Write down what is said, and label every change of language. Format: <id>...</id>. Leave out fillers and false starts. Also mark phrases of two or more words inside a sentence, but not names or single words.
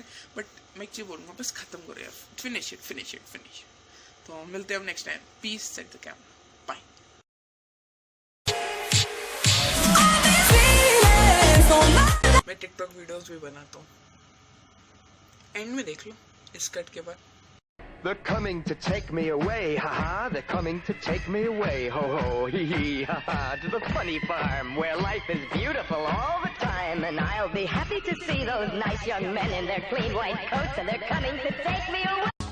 <hi>बट मैं एक चीज़ बोलूँगा, बस ख़त्म करो यार,</hi> <en>finish it.</en> <hi>तो मिलते हैं हम</hi> <en>next time. Peace, set the camera, bye.</en> <hi>मैं टिकटॉक वीडियोस भी बनाता हूँ, एंड में देख लो इस कट के बाद।</hi> <en>They're coming to take me away, ha-ha, they're coming to take me away, ho-ho, hee-hee, ha-ha, to the funny farm, where life is beautiful all the time, and I'll be happy to see those nice young men in their clean white coats, and they're coming to take me away.</en>